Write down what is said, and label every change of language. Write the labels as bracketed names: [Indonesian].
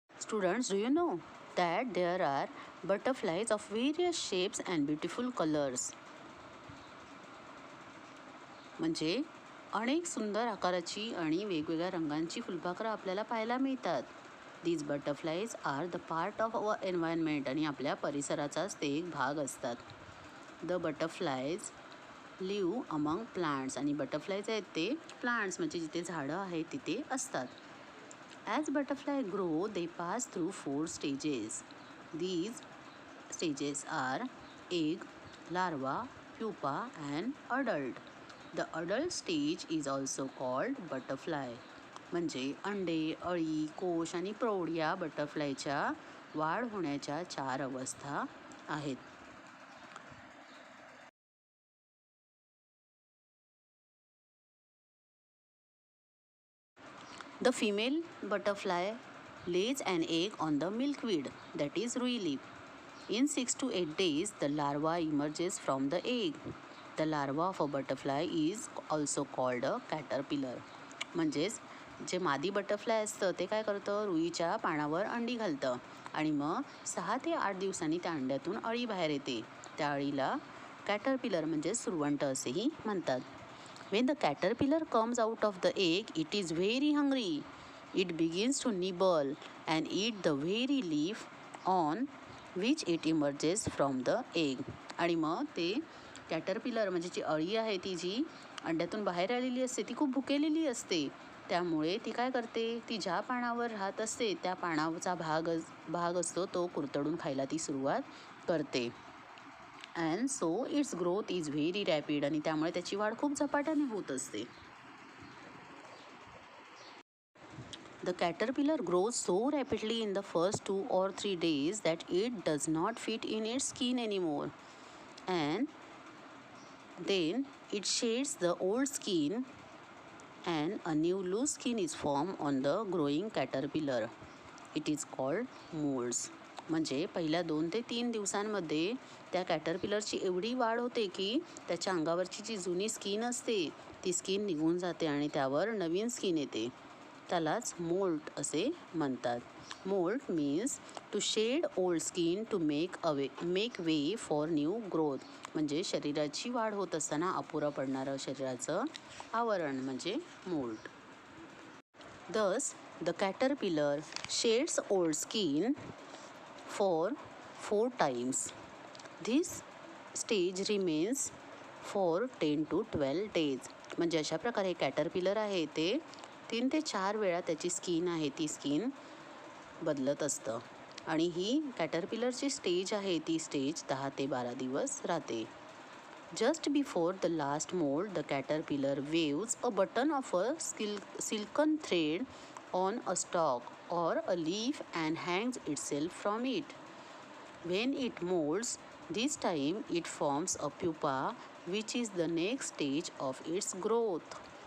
[English] Students, do you know that there are butterflies of various shapes and beautiful colors? [Marathi] म्हणजे अनेक सुंदर आकाराची आणि वेगवेगळ्या रंगांची फुलपाखरं आपल्याला पाहायला मिळतात. [English] These butterflies are the part of our environment. [Marathi] आणि आपल्या परिसराचाच ते एक भाग असतात. [English] The butterflies live among plants. [Marathi] आणि बटरफ्लायज आहेत ते प्लांट्स म्हणजे जिथे झाडं आहेत तिथे असतात. [English] As butterflies grow, they pass through 4 stages. These stages are egg, larva, pupa, and adult. The adult stage is also called butterfly. [Marathi] म्हणजे अंडे, अळी, कोश आणि प्रौढ या बटरफ्लायच्या वाढ होण्याच्या 4 अवस्था आहेत. [English] The female butterfly lays an egg on the milkweed, that is rui leaf. In 6 to 8 days, the larva emerges from the egg. The larva of a butterfly is also called a caterpillar. [Marathi] म्हणजेच जे मादी butterfly असतं ते काय करतं, रुईच्या पानावर अंडी घालतं आणि मग 6 ते 8 दिवसांनी त्या अंड्यातून अळी बाहेर येते. त्या अळीला कॅटरपिलर म्हणजे सुरवंट असेही म्हणतात. [English] When the caterpillar comes out of the egg, it is very hungry. It begins to nibble and eat the very leaf on which it emerges from the egg. [Marathi] आणि मग ते कॅटरपिलर म्हणजे जी अळी आहे ती जी अंड्यातून बाहेर आलेली असते ती खूप भुकेलेली असते. त्यामुळे ती काय करते, ती ज्या पानावर राहत असते त्या पानाचा भाग असतो तो कुरतडून खायला ती सुरुवात करते. [English] And so its growth is very rapid. [Marathi] आणि त्यामुळे त्याची वाढ खूप झपाट्याने होत असते. [English] The caterpillar grows so rapidly in the first 2 or 3 days that it does not fit in its skin anymore. And then it sheds the old skin and a new loose skin is formed on the growing caterpillar. It is called molds. [Marathi] म्हणजे पहिल्या 2 ते 3 दिवसांमध्ये त्या कॅटरपिलरची एवढी वाढ होते की त्याच्या अंगावरची जी जुनी स्किन असते ती स्किन निघून जाते आणि त्यावर नवीन स्किन येते. त्यालाच मोल्ट असे म्हणतात. [English] Moult means to shed old skin to make way for new growth. [Marathi] म्हणजे शरीराची वाढ होत असताना अपुरं पडणारं शरीराचं आवरण म्हणजे moult. [English] Thus, the caterpillar sheds old skin for 4 times. This stage remains for 10 to 12 days. [Marathi] म्हणजे अशा प्रकारे कॅटरपिलर आहे ते 3 ते 4 वेळा त्याची स्किन आहे ती स्किन बदलत असतं. आणि ही कॅटरपिलरची स्टेज आहे ती स्टेज 10 ते 12 दिवस राहते. [English] Just before the last mold, the caterpillar waves a button of a silken thread on a stalk or a leaf and hangs itself from it. When it molds, this time it forms a pupa, which is the next stage of its growth.